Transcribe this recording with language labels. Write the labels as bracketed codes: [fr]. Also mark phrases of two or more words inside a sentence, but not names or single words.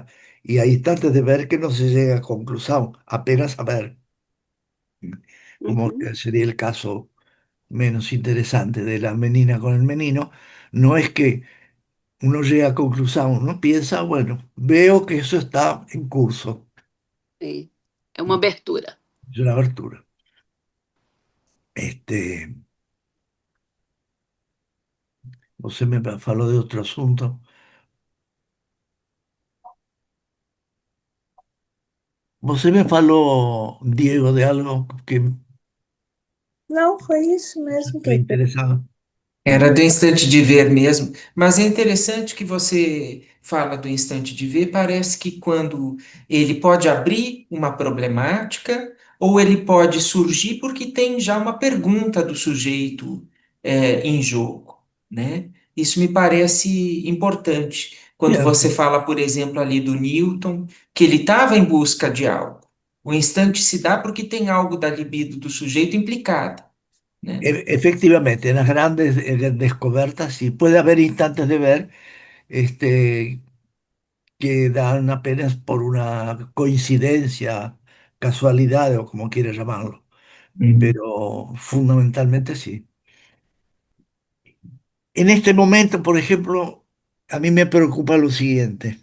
[es] Y hay instantes de ver que no se llega a conclusión, apenas a ver, como Uhum. que sería el caso menos interesante de la menina con el menino. No es que uno llega a conclusión, uno piensa, bueno, veo que eso está en curso, [pt] Sim. É uma abertura. [es] es una abertura. Este, Usted me faló de otro asunto. [pt] Você me falou, Diego, de algo que Não, foi isso mesmo [es] me que interesaba. [pt] Era do instante de ver mesmo, mas é interessante que você fala do instante de ver, parece que quando ele pode abrir uma problemática, ou ele pode surgir porque tem já uma pergunta do sujeito em jogo, né? Isso me parece importante. quando você [es] cierto. [pt] fala, por exemplo, ali do Newton, que ele estava em busca de algo. O instante se dá porque tem algo da libido do sujeito implicado, né? [es] Efectivamente, en las grandes descubiertas sí puede haber instantes de ver este, que dan apenas por una coincidencia, casualidad o como quieras llamarlo, Uhum. pero fundamentalmente sí. En este momento, por ejemplo, a mí me preocupa lo siguiente.